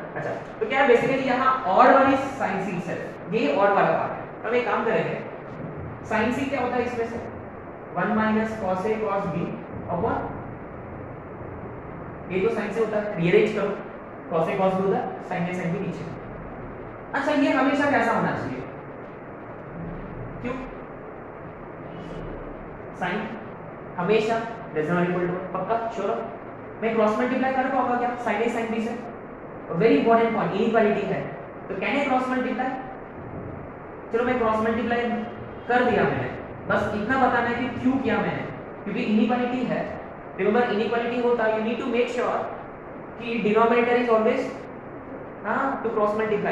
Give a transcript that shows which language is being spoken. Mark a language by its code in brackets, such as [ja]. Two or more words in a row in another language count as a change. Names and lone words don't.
[hi] अच्छा तो क्या है बेसिकली यहाँ ऑड वाली साइन सी है, ये ऑड वाला पार्ट है। अब एक काम करेंगे, साइन सी क्या होता है इसमें से 1 minus cos A cos B अपॉन, ये तो साइन से होता है, रीअरेंज करो cos A cos B होता है, sin A sin B नीचे। अच्छा ये हमेशा कैसा होना चाहिए, क्यों साइन हमेशा [en] less than equal to, [hi] पक्का श्योर, मैं [en] cross multiply [hi] कर पाऊंगा क्या sin A sin B से, [en] very important point, [hi] इनइक्वालिटी है तो [en] can a cross multiply, [hi] चलो मैं [en] cross multiply [hi] कर दिया मैंने, बस इतना बताना है कि क्यों किया मैंने, क्योंकि इनइक्वालिटी है। [en] remember inequality [hi] होता है [en] you need to make sure कि denominator is always to cross multiply।